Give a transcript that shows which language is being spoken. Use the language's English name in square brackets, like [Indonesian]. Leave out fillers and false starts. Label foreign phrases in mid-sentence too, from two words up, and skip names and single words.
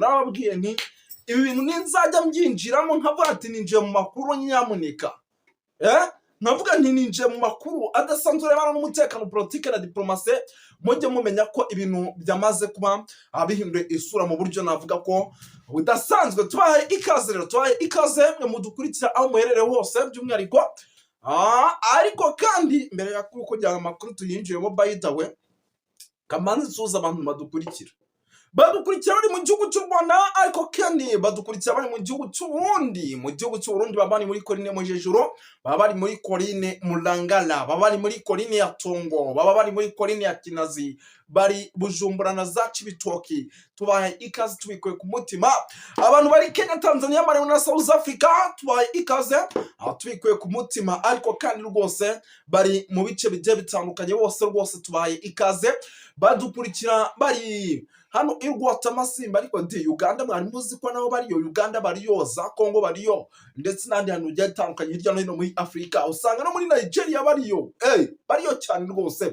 [Kinyarwanda] Narababwiye nti ibi bintu ninzajya mbyinjiramo nkavuga ati ninjiye mu makuru nyamuneka nkavuga nti ninjiye mu makuru adasanzwe y'abana n'umutekano, politike na diplomasi, mujye mumenya ko ibintu byamaze kuba bihinduye isura mu buryo navuga ko budasanzwe. Tubaye ikaze rero, tubaye ikaze mwe mudukurikira aho muherereye hose by'umwihariko ariko kandi mbere ya kugira amakuru tuyinjiyemo [English] by the way [Kinyarwanda] kamanzi suza abantu badukurikira bari mu gihugu cy'u Rwanda ariko kandi badukurikira bari mu gihugu cy'u Burundi. Mu gihugu cy'u Burundi baba bari muri Korine Mujejuro, baba bari muri Korine Mulangala, baba bari muri Korine ya Tongo, baba bari muri Korine ya Kinazi, bari Bujumbura na za Cibitoki. Tubaye ikaze tubikuye ku mutima. Abantu bari Kenya, Tanzania, Malawi na South Africa tubaye ikaze tubikuye ku mutima ariko kandi rwose bari mu bice bigiye bitandukanye bose rwose tubaye ikaze badukurikira bari hano irwata Masimba ariko Uganda mwari muzi ko nabo bariyo, Uganda bariyo, za Congo bariyo ndetse n'andi hantu ugiye bitandukanye hirya no hino muri Afrika, usanga no muri Nigeria bariyo bariyo cyane rwose.